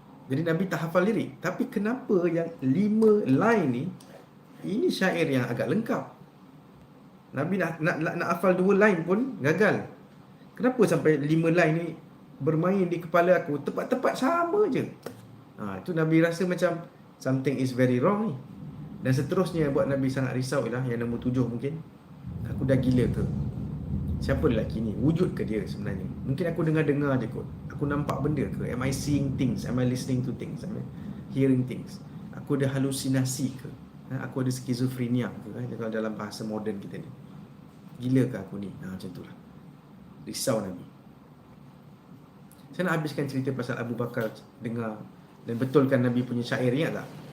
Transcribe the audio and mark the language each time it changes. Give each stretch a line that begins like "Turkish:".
Malay: Jadi Nabi tak hafal lirik. Tapi kenapa yang 5 line ni, ini syair yang agak lengkap. Nabi nak hafal 2 line pun gagal. Kenapa sampai 5 line ni bermain di kepala aku tepat-tepat sama je. Itu Nabi rasa macam
English: something is very wrong
Malay: ni. Dan seterusnya buat Nabi sangat risau ialah yang nombor 7 mungkin. Aku dah gila ke? Siapa lelaki ni? Wujud ke dia sebenarnya? Mungkin aku dengar-dengar je kot. Aku nampak benda ke?
English: Am I seeing things? Am I listening to things? Am I hearing things?
Malay: Aku ada halusinasi ke? Aku ada skizofrenia ke? Kalau dalam bahasa moden kita ni. Gila ke aku ni? Macam tu lah. Risau Nabi. Saya nak habiskan cerita pasal Abu Bakar dengar dan betulkan Nabi punya syair, ingat tak?